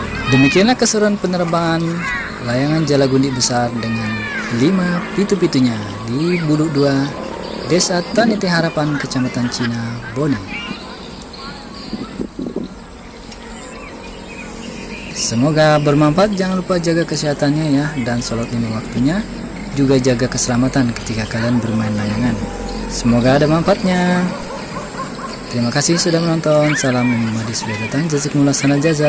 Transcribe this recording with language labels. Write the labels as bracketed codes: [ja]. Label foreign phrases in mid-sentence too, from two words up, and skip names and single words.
[id] Demikianlah keseruan penerbangan layangan Jalagundi besar dengan 5 pitu-pitunya di Buluk 2, Desa Taniti Harapan, Kecamatan Cina, Bone. Semoga bermanfaat. Jangan lupa jaga kesehatannya ya, dan sholat 5 waktunya. Juga jaga keselamatan ketika kalian bermain layangan. Semoga ada manfaatnya. Terima kasih sudah menonton. Salam Imam Mahdi sudah datang.